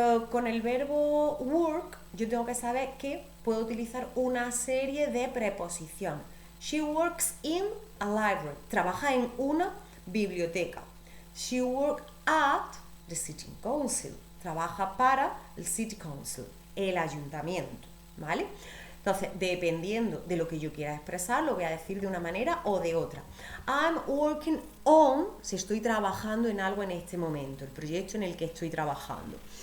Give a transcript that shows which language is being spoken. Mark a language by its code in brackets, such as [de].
[es] Con el verbo work, yo tengo que saber que puedo utilizar una serie de preposiciones. [en] She works in a library. [es] Trabaja en una biblioteca. [en] She works at the city council. [es] Trabaja para el [en] city council, [es] el ayuntamiento, ¿vale? Entonces, dependiendo de lo que yo quiera expresar, lo voy a decir de una manera o de otra. [en] I'm working on, [es] si estoy trabajando en algo en este momento, el proyecto en el que estoy trabajando.